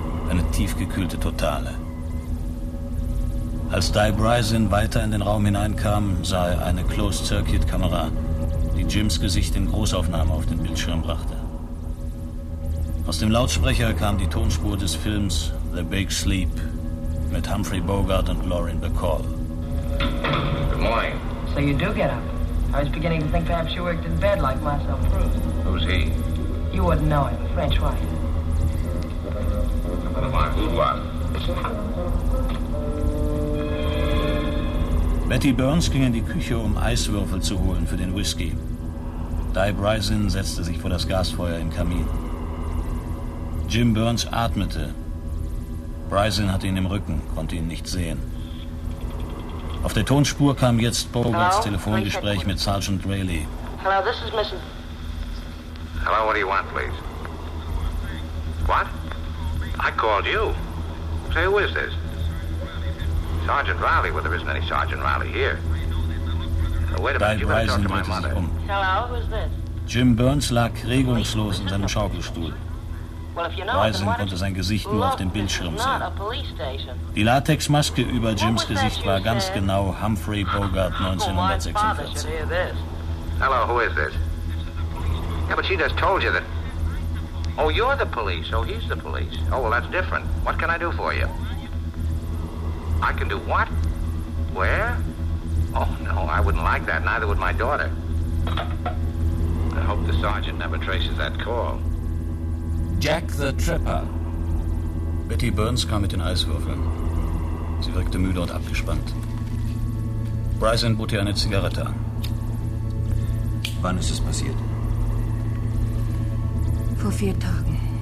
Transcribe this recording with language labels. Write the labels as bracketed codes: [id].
[de] Eine tiefgekühlte Totale. Als Di Bryson weiter in den Raum hineinkam, sah er eine Closed-Circuit-Kamera, die Jims Gesicht in Großaufnahme auf den Bildschirm brachte. Aus dem Lautsprecher kam die Tonspur des Films The Big Sleep, mit Humphrey Bogart und Lauren Bacall. [en] Good morning. So you do get up. I was beginning to think perhaps you worked in bed like Marcel Proust. Who's he? You wouldn't know him, a French wife. One of my boudoirs. [de] Betty Burns ging in die Küche, um Eiswürfel zu holen für den Whisky. Di Bryson setzte sich vor das Gasfeuer im Kamin. Jim Burns atmete. Bryson hatte ihn im Rücken, konnte ihn nicht sehen. Auf der Tonspur kam jetzt Bogarts Telefongespräch mit Sergeant Rayleigh. [en] Hello, this is Mrs. Hello, what do you want, please? What? I called you. Say, who is this? Sergeant Rayleigh. Well, there isn't any Sergeant Rayleigh here. Wait a minute, you better talk to my mother. Hello, who's this? [de] Jim Burns lag regungslos in seinem Schaukelstuhl. Bryson konnte sein Gesicht nur auf dem Bildschirm sehen. Die Latexmaske über Jims Gesicht war ganz genau Humphrey Bogart 1946. [en] Hello, who is this? Yeah, but she just told you that. Oh, you're the police. Oh, he's the police. Oh, well, that's different. What can I do for you? I can do what? Where? Oh, no, I wouldn't like that. Neither would my daughter. I hope the sergeant never traces that call. Jack the Tripper. [de] Betty Burns kam mit den Eiswürfeln. Sie wirkte müde und abgespannt. Bryson bot ihr eine Zigarette an. Wann ist es passiert? Vor 4 Tagen.